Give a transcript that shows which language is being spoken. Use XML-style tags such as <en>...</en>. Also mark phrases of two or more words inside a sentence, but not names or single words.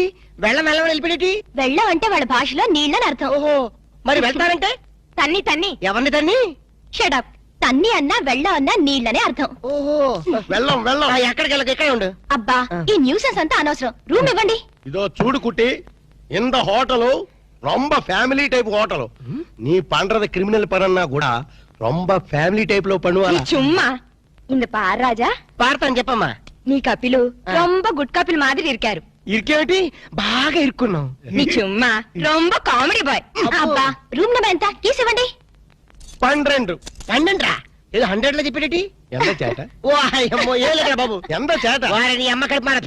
<te>వెళ్ళం వెళ్ళం వెళ్ళిపోయేటి? వెళ్ళం అంటే వాళ్ళ భాషలో నీళ్ళని అర్థం. ఓహో, మరి వెళ్తారంటే? తన్ని తన్ని. ఎవరిని తన్ని? షడప్. తన్ని అన్నా వెళ్ళం అన్నా నీళ్ళనే అర్థం. ఓహో, వెళ్ళం వెళ్ళం. ఎక్కడికి వెళ్ళక ఇక్కడే ఉండు. అబ్బా, ఈ న్యూసెన్స్ అంతా అనవసరం. రూమ్ ఇవ్వండి. ఇదో చూడు కుట్టి,</te> <ta>இந்த ஹோட்டலு ரொம்ப ஃபேமிலி டைப் ஹோட்டலு. நீ பண்றது கிரிமினல் பரன்னா கூட ரொம்ப ஃபேமிலி டைப்ல பண்ணுவாங்க. சும்மா இந்த பார் ராஜா.</ta> <te>பார்த்தான் చెప్పమ్మా.</te> <ta>நீ கபிலு ரொம்ப குட் கபில் மாதிரி இரிகாரு.</ta> <te>ఇరికేటి? బాగా ఇరుక్కున్నాం.</te> <ta>நீ சும்மா ரொம்ப காமெடி பாய்.</ta> <te>అబ్బా, రూమ్ నెంబర్ ఎంత? కీస్ ఇవ్వండి. 12. 12 రా? ఏదో 100 లో చెప్పేటి? ఎంత చేట? ఓ అమ్మో, ఏలేరా బాబు, ఎంత చేట. వారి అమ్మ కడుపు మారదు.</te>